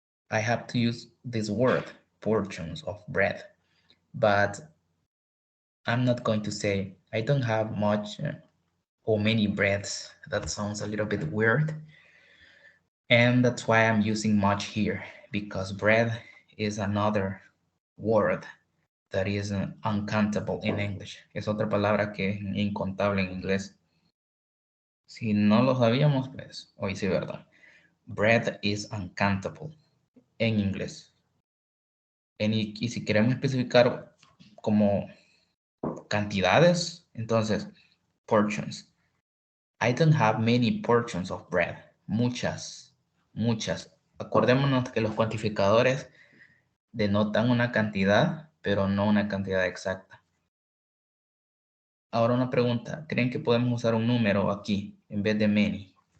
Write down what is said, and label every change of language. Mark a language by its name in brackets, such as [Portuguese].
[English] I have to use this word, portions of bread, but I'm not going to say I don't have much or many breads. That sounds a little bit weird. And that's why I'm using much here, because bread is another word that is uncountable in English. [Spanish] Es otra palabra que es incontable en inglés. Si no lo sabíamos, pues hoy sí, ¿verdad? [English] Bread is uncountable [Spanish] en inglés. Y si queremos especificar como cantidades, entonces, portions. [English] I don't have many portions of bread. [Spanish] Muchas. Acordémonos que los cuantificadores denotan una cantidad, pero no una cantidad exacta. Ahora una pregunta. ¿Creen que podemos usar un número aquí en vez de many?